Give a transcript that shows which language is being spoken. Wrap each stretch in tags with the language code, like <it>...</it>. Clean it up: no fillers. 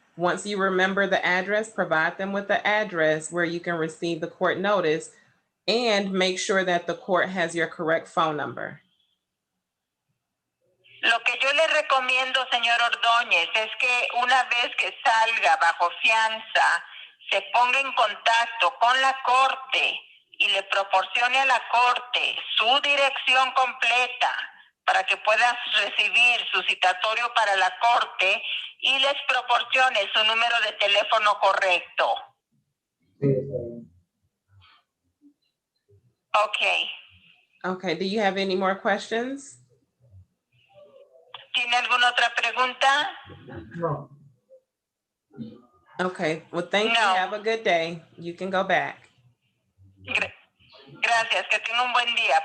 <en>Once you remember the address, provide them with the address where you can receive the court notice and make sure that the court has your correct phone number.</en> <es>Lo que yo le recomiendo, señor Ordóñez, es que una vez que salga bajo fianza, se ponga en contacto con la corte y le proporcione a la corte su dirección completa para que pueda recibir su citatorio para la corte y les proporcione su número de teléfono correcto. Sí, está bien.</es> <en>Okay. Okay, do you have any more questions?</en> <es>¿Tiene alguna otra pregunta? No.</es> <en>Okay, well, thank you.</en> <es>No.</es> <en>Have a good day. You can go back.</en> <es>Gracias, que tenga un buen día.</es>